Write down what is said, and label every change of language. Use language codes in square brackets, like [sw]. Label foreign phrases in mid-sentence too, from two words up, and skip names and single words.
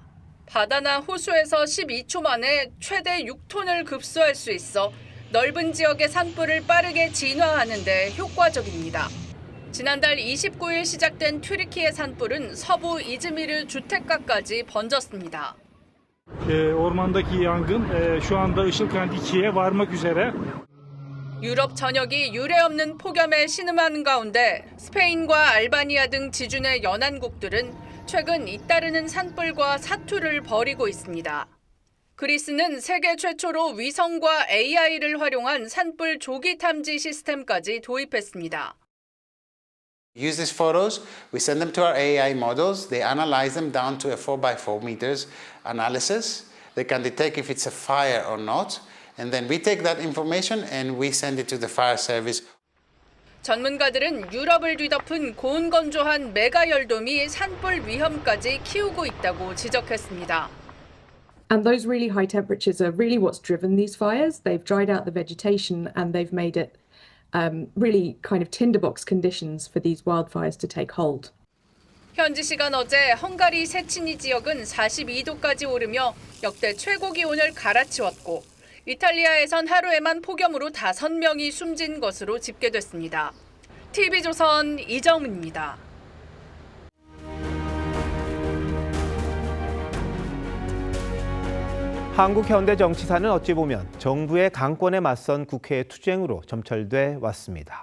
[ko] 바다나 호수에서 12초 만에 최대 6톤을 급수할 수 있어 넓은 지역의 산불을 빠르게 진화하는 데 효과적입니다. 지난달 29일 시작된 튀르키예 산불은 서부 이즈미르 주택가까지 번졌습니다. [tr] Ormandaki yangın şu anda Işılkent 2'ye varmak üzere. [ko] 유럽 전역이 유례없는 폭염에 신음하는 가운데 스페인과 알바니아 등 지중해 연안국들은 최근 잇따르는 산불과 사투를 벌이고 있습니다. 그리스는 세계 최초로 위성과 AI를 활용한 산불 조기 탐지 시스템까지 도입했습니다. [en] Use these photos, we send them to our AI models, they analyze them down to a 4x4 meters analysis. They can detect if it's a fire or not, and then we take that information and we send it to the fire service. [ko] 전문가들은 유럽을 뒤덮은 고온건조한 메가 열돔이 산불 위험까지 키우고 있다고 지적했습니다. [en] And those really high temperatures are really what's driven these fires. They've dried out the vegetation and they've made it really kind of tinderbox conditions for these wildfires to take hold. [ko] 현지 시간 어제 헝가리 세치니 지역은 42도까지 오르며 역대 최고 기온을 갈아치웠고 이탈리아에선 하루에만 폭염으로 5명이 숨진 것으로 집계됐습니다. TV조선 이정은입니다. 한국 현대 정치사는 어찌 보면 정부의 강권에 맞선 국회의 투쟁으로 점철돼 왔습니다.